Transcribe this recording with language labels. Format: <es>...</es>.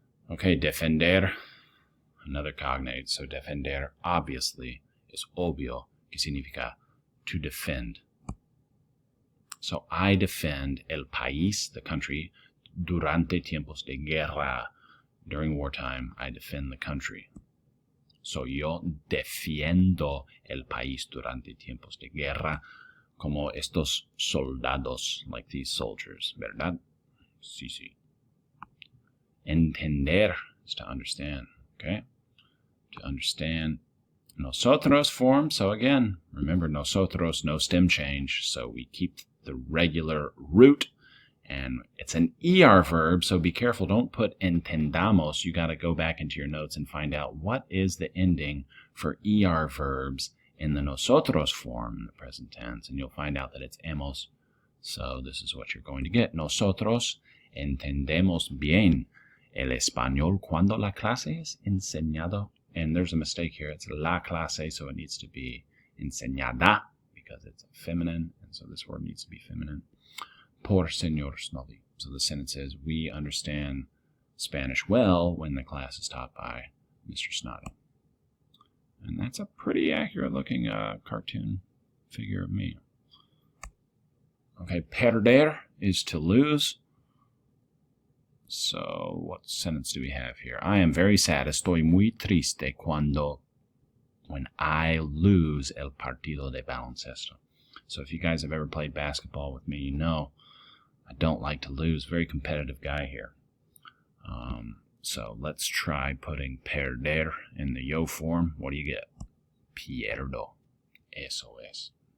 <en>Okay, defender. Another cognate. So defender, obviously, is</en> <es>obvio, que significa</es> <en>to defend. So I defend</en> <es>el país,</es> <en>the country,</en> <es>durante tiempos de guerra.</es> <en>During wartime, I defend the country.</en> <es>So yo defiendo el país durante tiempos de guerra, como estos soldados,</es> <en>like these soldiers,</en> <es>¿verdad? Sí, sí.</es> <en>Entender is to understand, okay? To understand. Nosotros form, so again, remember nosotros, no stem change, so we keep the regular root, and it's an ER verb, so be careful, don't put entendamos. You got to go back into your notes and find out what is the ending for ER verbs in the nosotros form, in the present tense, and you'll find out that it's hemos. So this is what you're going to get.</en> <es>Nosotros entendemos bien el español cuando la clase es enseñado.</es> <en>And there's a mistake here. It's la clase, so it needs to be enseñada because it's feminine, and so this word needs to be feminine.</en> <es>Por señor Snobby.</es> <en>So the sentence is, we understand Spanish well when the class is taught by Mr. Snoddy. And that's a pretty accurate looking cartoon figure of me. Okay, perder is to lose. So what sentence do we have here? I am very sad.</en> <es>Estoy muy triste when I lose el partido de baloncesto.</es> <en>So if you guys have ever played basketball with me, you know I don't like to lose. Very competitive guy here. So let's try putting perder in the yo form. What do you get? Pierdo.</en> <es>Eso es.</es>